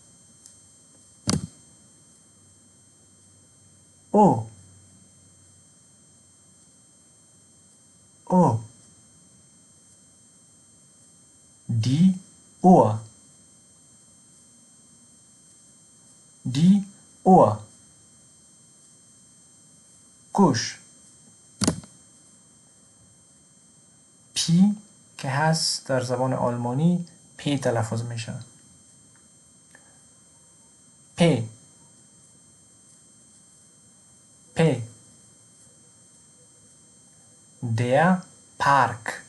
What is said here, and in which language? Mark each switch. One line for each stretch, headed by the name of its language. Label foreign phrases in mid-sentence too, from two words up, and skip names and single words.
German: O O Die Ohr. Die Ohr.
Persian: گوش. پی که هست در زبان آلمانی پی تلفظ میشه.
German: پ پ Der Park.